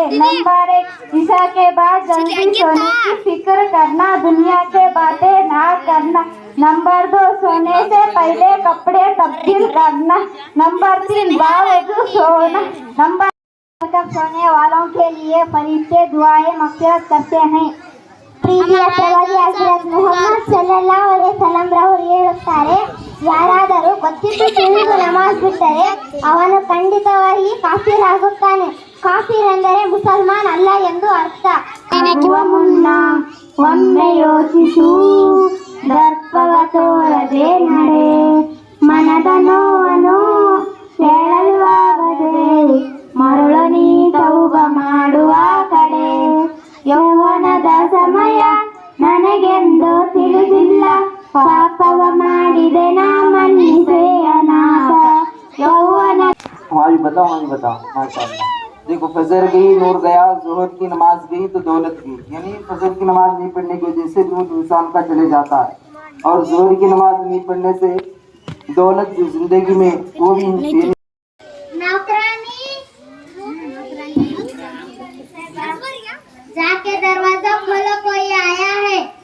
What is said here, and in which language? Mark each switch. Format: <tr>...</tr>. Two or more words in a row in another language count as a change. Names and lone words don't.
<hi>नंबर 1, ईशा के बाद जल्दी सोने की फिक्र करना, दुनिया के बातें ना करना। नंबर 2, सोने से पहले कपड़े तब्दील करना। नंबर 3, बावजूद सोना। नंबर तक सोने वालों के लिए फरिश्ते दुआएं मग़फ़िरत करते हैं।</hi> <kn>ಪ್ರೀತಿಯ ಪ್ರವಾದಿ ಹಜರತ್ ಮುಹಮ್ಮದ್ ಸಲ್ಲಲ್ಲಾಹು ಅಲೈಹಿ ವಸಲ್ಲಂ ರವರು ಹೇಳುತ್ತಾರೆ, ಯಾರಾದರೂ ಗೊತ್ತಿದ್ದು ತಿಳಿದು ನಮಾಜ್ ಬಿಟ್ಟರೆ ಅವನು ಖಂಡಿತವಾಗಿ ಕಾಫಿರ್ ಆಗುತ್ತಾನೆ. ಕಾಫಿರ್ ಎಂದರೆ ಮುಸಲ್ಮಾನ್ ಅಲ್ಲ ಎಂದು ಅರ್ಥ. ಮುನ್ನ ಒಮ್ಮೆ ಯೋಚಿಸು, ದರ್ಪವ ತೋರದೆ ನಡೆ, ಮನದ ನೋವನ್ನು ಹೇಳಲ್ವಾಗದೆ, ಮರಳು ನೀ ತೌಬ ಮಾಡುವ ಕಡೆ. ಯೌವನದ ಸಮಯ ನನಗೆಂದು ತಿಳಿದಿಲ್ಲ, ಪಾಪವ ಮಾಡಿದೆ ನಾ ಮನ್ನಿಸೆ ಅನಾಥ. ಯೌವನ</kn> <hi>हाँ जी बताओ माशाअल्लाह। देखो फजर गई, नूर गया, जोहर की नमाज गई तो दौलत गई। यानी फजर की नमाज नहीं पढ़ने की वजह से नूर इंसान का चले जाता है, और जोहर की नमाज नहीं पढ़ने से दौलत जो जिंदगी में वो भी जाके दरवाजा खोलो, कोई आया है।</hi>